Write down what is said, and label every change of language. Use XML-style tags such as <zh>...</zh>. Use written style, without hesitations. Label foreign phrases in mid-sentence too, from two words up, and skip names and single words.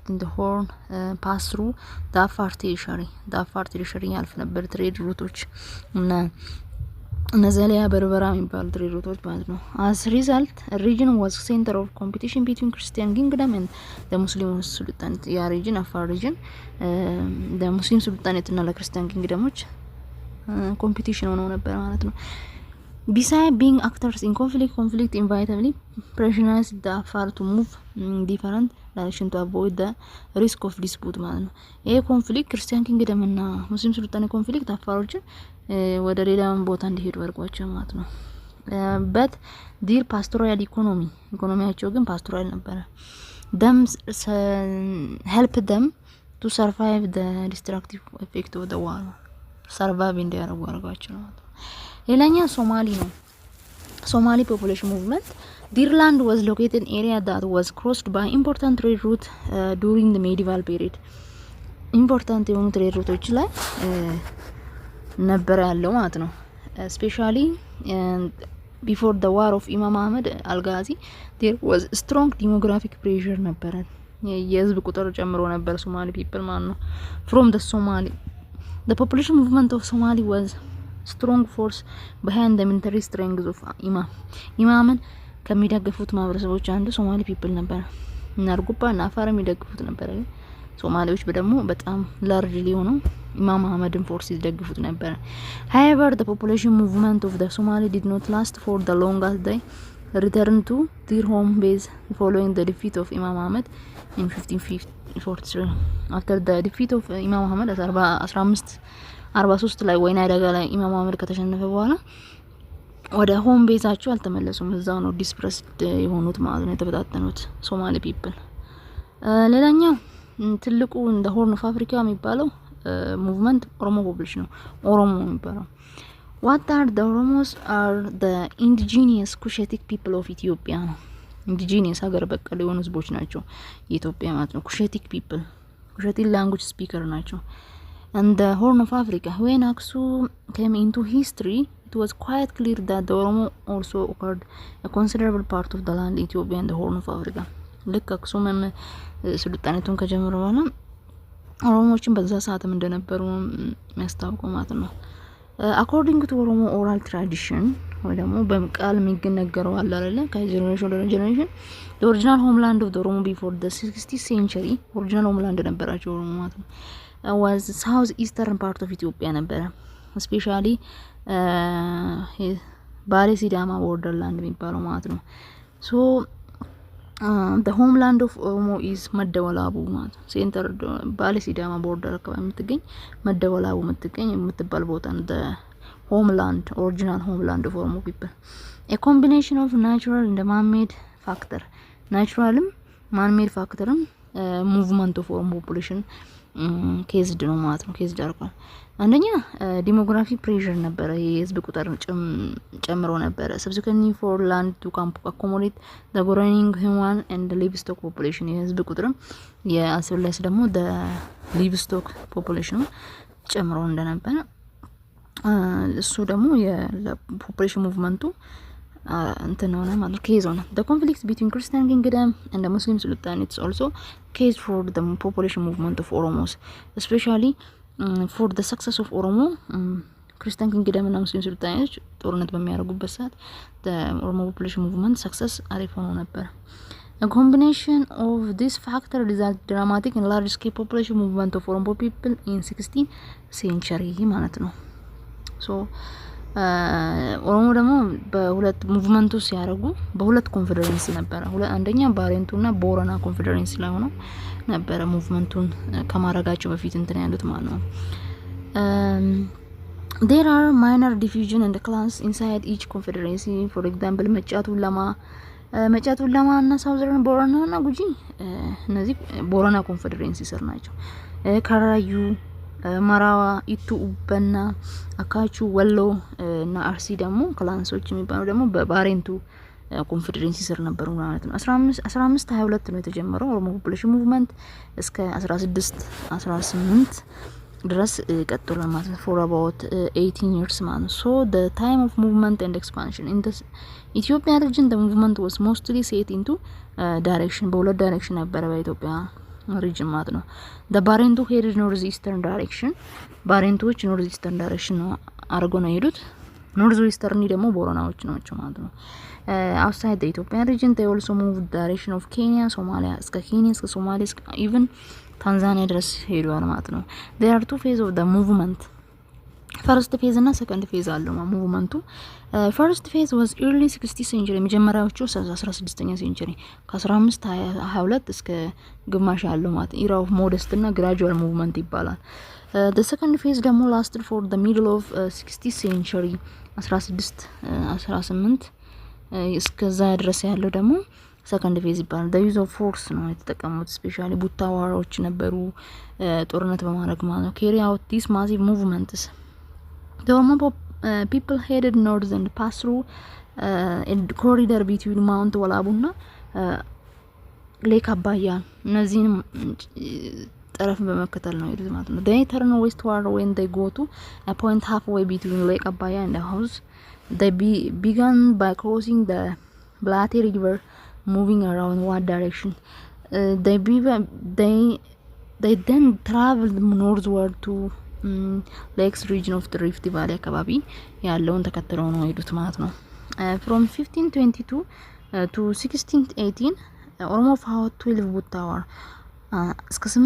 <en>in the Horn pass through the Afar territory</en> <am>ያልፍ ነበር</am> <en>trade routes</en> <am>እና ነዘሊያ በርበራ የሚባሉ</am> <en>trade routes</en> <am>ማለት ነው።</am> <en>as result a region was center of competition between Christian kingdom and the Muslim sultanate ያ region አፋር region the Muslim sultanate</en> <am>እና ለክርስቲያን ኪንግደሞች ኮምፒቲሽን ሆኖ ነበር ማለት ነው።</am> <en>besides being actors in conflict inevitably pressurized the Afar to move different direction to avoid the risk of dispute</en> <am>ማለት ነው። ይሄ ኮንፍሊክት ክርስቲያን ኪንግደም እና ሙስሊም ሱልጣኔት ኮንፍሊክት አፋሮችን ወደ ሌላ ቦታ እንዲሄዱ አድርጓቸው ማለት ነው።</am> <en>but their pastoral</en> <am>ኢኮኖሚያቸው ግን ፓስቶራል ነበረ።</am> <en>them help them to survive the destructive effect of the war survive</en> <am>እንዲያደርጉ አድርጓቸው ማለት ነው። ሌላኛው ሶማሊ ነው። ሶማሊ ፖፑሌሽን ሙቭመንት</am> <en>their land was located in area that was crossed by important trade route during the medieval period important</en> <am>የሆኑ ትሬድ ሩቶች ላይ ነበር ያለው ማለት ነው።</am> <en>especially before the war of Imam Ahmed al-Ghazi there was strong demographic pressure</en> <am>ነበር። የህዝብ ቁጥር ጨምሮ ነበር ሶማሊ</am> <en>people</en> <am>ማለት ነው።</am> <en>from the Somali the population movement of Somali was strong force behind the military strength of</en> <am>ኢማምን ከሚደግፉት ማህበረሰቦች አንዱ ሶማሊ ፒፕል ነበር እና አርጎባ እና አፋር የሚደግፉት ነበር። ሶማሌዎች ደግሞ በጣም ላርጅሊ ሆኖ ኢማም አህመድን ፎርስ ይደግፉት ነበር።</am> <en>however the population movement of the Somali did not last for the long as they returned to their home base following the defeat of Imam Ahmed in 1543. After the defeat of Imam Ahmed</en> <am>1543 ላይ ወይና አደጋ ላይ ኢማም አህመድ ከተሸነፈ በኋላ ወደ ሆም ቤዛቸው አልተመለሱም። እዛው ነው ዲስፕረስድ የሆኑት ማለት ነው የተበታተኑት ሶማሊ ፒፕል። ሌላኛው ትልቁ እንደ ሆርን ኦፍ አፍሪካ የሚባለው ሙቭመንት ኦሮሞ ፖፑሌሽን ነው። ኦሮሞ የሚባለው</am> <en>what are the Oromos are the indigenous Cushitic people of Ethiopia ነው። indigenous</en> <am>ሀገር በቀል የሆኑ ህዝቦች ናቸው የኢትዮጵያ ማለት ነው።</am> <en>Cushitic people Cushitic language speaker</en> <am>ናቸው።</am> <en>and the Horn of Africa when Aksum came into history it was quite clear that the Oromo also occurred a considerable part of the land Ethiopia and the Horn of Africa</en> <am>ልክ አክሱምም ስልጣኔቱን ከጀመረ በኋላ ኦሮሞዎችን በዛ ሰዓትም እንደነበሩ የሚያስታውቀው ማለት ነው።</am> <en>according to Oromo oral tradition</en> <am>ወይ ደግሞ በቃል የሚነገረው አለ አይደለ ከጀነሬሽን ወደ ጀነሬሽን</am> <en>the original homeland of the Oromo before the 60th century original homeland</en> <am>ነበራቸው ኦሮሞ ማለት ነው</am> <en>was south eastern part of Ethiopia ነበረ especially</en> <am>ባሌ ሲዳማ</am> <en>borderland</en> <am>የሚባለው ማለት ነው</am> <en>so the homeland of Oromo is</en> <am>መደወላቡ ማለት ሴንተር ባሌ ሲዳማ ቦርደር አካባቢ የምትገኝ መደወላቡ የምትባል ቦታ ነው</am> <en>the homeland original homeland of Oromo people a combination of natural and man-made factor naturalም man-made factorም movement of Oromo population</en> <am>ኬዝድ ነው ማለት ነው ኬዝድ አርቋል አንደኛ ዲሞግራፊ ፕሬሸር ነበረ የህዝብ ቁጥር ጨምሮ ነበረ</am> <en>subsequently for land to accommodate the growing human and livestock population</en> <am>የህዝብ ቁጥርም የአስፈላጊ ደግሞ</am> <en>the livestock population</en> <am>ጨምሮ እንደነበረ እሱ ደግሞ የፖፑሌሽን ሙቭመንቱ እንትን ነው ማለት ኬዝ ሆነ</am> <en>the conflict between Christian kingdom and the Muslim sultan it's also case for the population movement of Oromos especially for the success of Oromo Christian kingdom</en> <am>እና ሙስሊም ሱልጣኖች ጦርነት በሚያደርጉበት ሰዓት</am> <en>the Oromo population movement success</en> <am>አሪፍ ሆኖ ነበር</am> <en>a combination of this factor resulted dramatic and large scale population movement of Oromo people in 16th century</en> <am>ማለት ነው so ኦሮሞ ደግሞ በሁለት ሙቭመንቱ ሲያደርጉ በሁለት ኮንፌደሬንሲ ነበር አንደኛ ባሬንቱና ቦረና ኮንፌደሬንሲ ላይ ሆኖ ነበር ሙቭመንቱን ከማረጋቸው በፊት እንትን ያሉት ማለት ነው</am> <en>there are minor division and clans inside each confederacy for example</en> <am>መጫቱ ለማ እና ሳውዘርን ቦረና እና ጉጂ እነዚህ ቦረና ኮንፌደሬንሲ ስር ናቸው ካራዩ ማራዋ ኢቱ ኡበና አካቹ ወሎ እና አርሲ ደግሞ ክላንሶች የሚባሉ ደግሞ በባሬንቱ ኮንፌደሬንሲ ስር ነበሩ ማለት ነው 1522 ነው የተጀመረው ኦሮሞ ፖፑሌሽን ሙቭመንት እስከ</am> <en>1618</en> <am>ድረስ ቀጥሏል ማለት ነው</am> <en>for about 18 years ማለት so the time of movement and expansion in the Ethiopian region the movement was mostly set into direction</en> <am>በሁለት ዳይሬክሽን ነበረ በኢትዮጵያ ሪጅን ማለት ነው</am> <en>the Barentu headed north eastern direction</en> <am>ባሬንቶች ኖርዝ ኢስተርን ዳይሬክሽን ነው አርገው ነው ሄዱት ኖርዝ ኢስተርን ደግሞ ቦረናዎች ናቸው ማለት ነው</am> <en>outside the Ethiopian region they also moved direction of Kenya Somalia</en> <am>እስከ ኬንያ እስከ ሶማሊያ</am> <en>even</en> <am>ታንዛኒያ ድረስ ሄዷል ማለት ነው</am> <en>there are two phases of the movement first phase እና second phase</en> <am>አለው ሙቭመንቱ</am> <en>first phase was early 60th century</en> <am>መጀመሪያዎቹ 16ኛ ሴንቸሪ ከ1522 እስከ ግማሽ ያለው ማለት</am> <en>era of modest እና gradual movement ይባላል the second phase ደግሞ lasted for the middle of 60th century 18</en> <am>እስከዛ ድረስ ያለው ደግሞ</am> <en>second phase ይባላል the use of force</en> <am>ነው የተጠቀሙት ስፔሻሊ ቡታዋሮች ነበሩ ጦርነት በማድረግ ማለት ነው</am> <en>carry out these massive movements the Oromo people headed north and passed through a corridor between Mount Walabuna Lake Abaya</en> <am>እነዚህን ጠረፍ በመከተል ነው ይሉት ማለት ነው</am> <en>they turn westward when they go to a point halfway between Lake Abaya and the house they began by crossing the Blatte River moving around one direction they then traveled northward to lakes region of the Rift Valley</en> <am>አካባቢ ያለውን ተከትለው ነው ሄዱት ማለት ነው</am> <en>from 1522 to 1618 Oromo fought 12</en> <am>ቡታዋር እስከ</am>